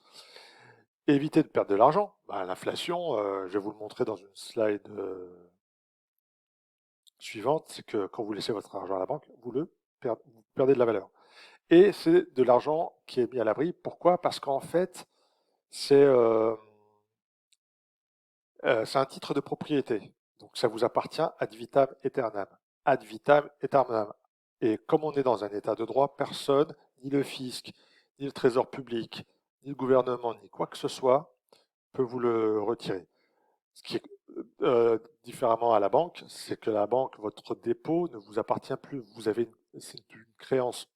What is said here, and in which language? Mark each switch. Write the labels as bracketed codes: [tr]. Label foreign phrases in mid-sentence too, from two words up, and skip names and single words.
[fr] Éviter de perdre de l'argent. Bah, l'inflation, je vais vous le montrer dans une slide suivante, c'est que quand vous laissez votre argent à la banque, vous perdez de la valeur. Et c'est de l'argent qui est mis à l'abri. Pourquoi? Parce qu'en fait, c'est c'est un titre de propriété. Donc ça vous appartient [la] ad vitam aeternam. Ad vitam aeternam. [fr] Et comme on est dans un état de droit, personne, ni le fisc, ni le trésor public, ni le gouvernement, ni quoi que ce soit, peut vous le retirer. Ce qui est différemment à la banque, c'est que la banque, votre dépôt ne vous appartient plus. C'est une créance.